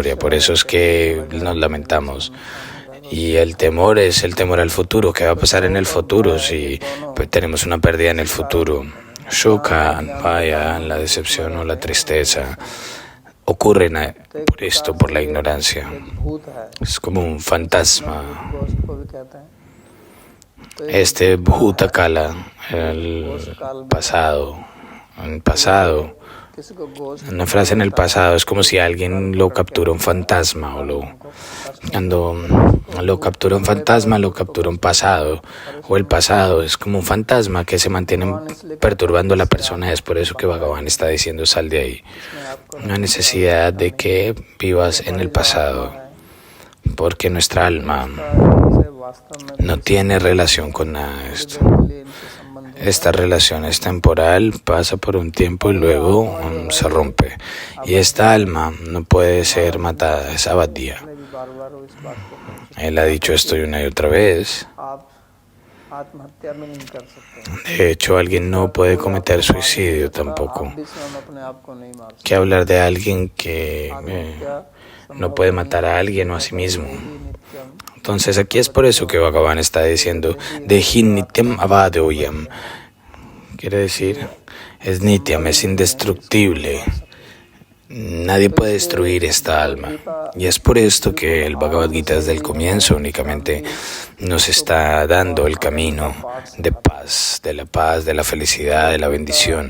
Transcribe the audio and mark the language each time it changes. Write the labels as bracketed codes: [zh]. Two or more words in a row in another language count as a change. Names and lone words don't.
[es] Por eso es que nos lamentamos. Y el temor es el temor al futuro. ¿Qué va a pasar en el futuro si pues, tenemos una pérdida en el futuro? Shuka, vaya, la decepción o la tristeza ocurren por esto, por la ignorancia. [hi] एक भूत है, [es] Es como un fantasma. [hi] घोष को भी कहते हैं। तो एक [es] Este Bhutakala, el pasado, [hi] किसी को घोष [es] una frase en el pasado es como si alguien lo captura un fantasma cuando lo captura un fantasma, lo captura un pasado, o el pasado es como un fantasma que se mantiene perturbando a la persona. Es por eso que Bhagavan está diciendo sal de ahí. No hay necesidad de que vivas en el pasado, porque nuestra alma [hi] से वास्तव में [es] no tiene relación con nada de esto. [hi] के लिए इनसे संबंध [es] Esta relación es temporal, pasa por un tiempo y luego se rompe. Y esta alma no puede ser matada, es abadía. [hi] में भी बार बार इस बात को कहते [es] Él ha dicho esto una y otra vez. [hi] हैं। आप आत्महत्या भी नहीं कर सकते, [es] De hecho, alguien no puede cometer suicidio tampoco. [hi] आप भी स्वयं अपने आप को नहीं मार [es] ¿Qué hablar de alguien que [hi] सकते। [es] no puede matar a alguien o a sí mismo? नित्यम Entonces aquí es por eso que Bhagavan está diciendo [sa] देही नित्यम् अवध्योऽयम्. [es] Quiere decir, es nityam, es indestructible. Nadie puede destruir esta alma. Y es por esto que el Bhagavad Gita desde el comienzo únicamente nos está dando el camino de paz, de la felicidad, de la bendición.